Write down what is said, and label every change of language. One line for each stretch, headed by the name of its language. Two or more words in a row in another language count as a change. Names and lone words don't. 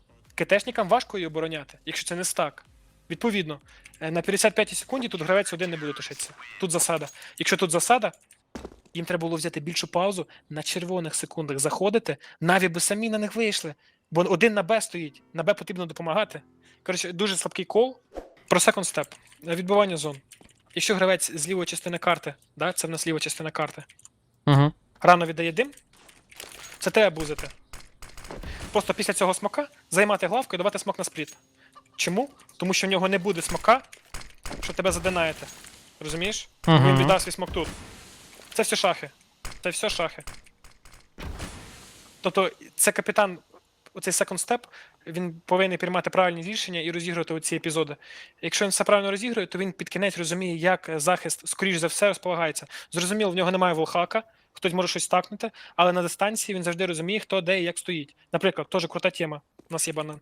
Ukrainian: КТшникам важко її обороняти, якщо це не стак. Відповідно, на 55 секунді тут гравець один не буде тушитися. Тут засада. Якщо тут засада, їм треба було взяти більшу паузу, на червоних секундах заходити, Наві би самі на них вийшли. Бо 1 на Б стоїть, на Б потрібно допомагати. Коротше, дуже слабкий кол.
English: Про second step.
Ukrainian: Відбивання зон. Якщо гравець з лівої частини карти, да, це в нас ліва частина карти, рано віддає дим, це треба бузити. Просто після цього смока займати главку і давати смок на спліт. Чому? Тому що в нього не буде смока, що тебе задинаєте. Розумієш? Він віддав свій смок тут. Це все шахи. Це все шахи. Тобто, це капітан, оцей
English: second step,
Ukrainian: він повинен приймати правильні рішення і розігрувати оці епізоди. Якщо він все правильно розігрує, то він під кінець розуміє, як захист, скоріш за все, розполагається. Зрозуміло, в нього немає волхака, хтось може щось стакнути, але на дистанції він завжди розуміє, хто де і як стоїть. Наприклад, теж крута тема. У нас є банан.